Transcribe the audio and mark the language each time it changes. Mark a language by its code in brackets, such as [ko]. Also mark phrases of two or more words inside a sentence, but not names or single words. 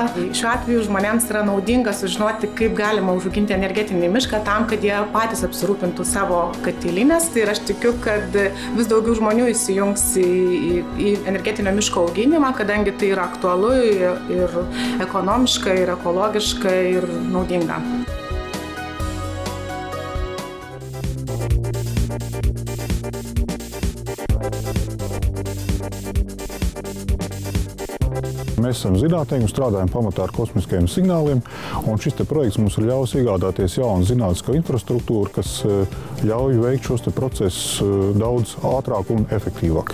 [lt] Šiuo atveju žmonėms yra naudinga sužinoti, kaip galima užauginti energetinį mišką tam, kad jie patys apsirūpintų savo katilinės. Tai ir aš tikiu, kad vis daugiau žmonių įsijungs į energetinio miško auginimą, kadangi tai yra aktualu ir ekonomiška, ir ekologiška, ir naudinga. [lv] Mēs esam zinātnieki un strādājam pamatā ar kosmiskajiem signāliem, un šis projekts mums ir ļaus iegādāties jaunu zinātnisko infrastruktūru, kas ļauj veikt šos procesus daudz ātrāk un efektīvāk.